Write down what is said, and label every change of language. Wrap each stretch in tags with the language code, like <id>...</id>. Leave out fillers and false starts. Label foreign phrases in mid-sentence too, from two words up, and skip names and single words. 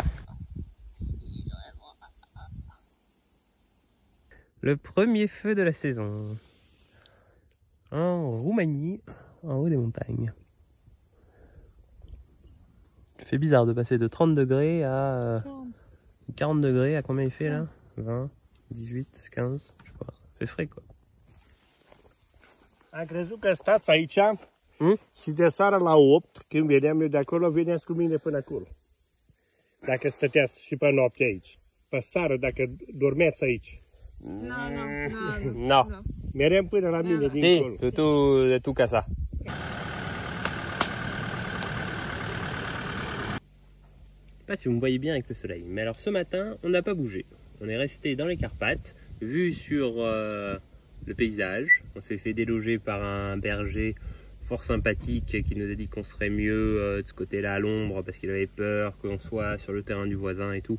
<fr>Le premier feu de la saison. En Roumanie, en haut des montagnes. Ça fait bizarre de passer de 30 degrés à 40 degrés. À combien il fait là? 20, 18, 15, je sais pas. Ça fait frais quoi.</fr> <ro>Am crezut că stați aici și de seara la 8, când veneam eu de acolo, veneați cu mine până acolo. Dacă stăteați și pe noapte aici. Pe seară, dacă dormeați aici.</ro> <fr>Non.</fr> <ro>Merem până la mine dincolo.</ro> <fr>Si, de tout qu'à ça. Je sais pas si vous me voyez bien avec le soleil, mais alors ce matin, on n'a pas bougé. On est resté dans les Carpates, vu sur le paysage. On s'est fait déloger par un berger fort sympathique qui nous a dit qu'on serait mieux de ce côté-là à l'ombre parce qu'il avait peur qu'on soit sur le terrain du voisin et tout.</fr>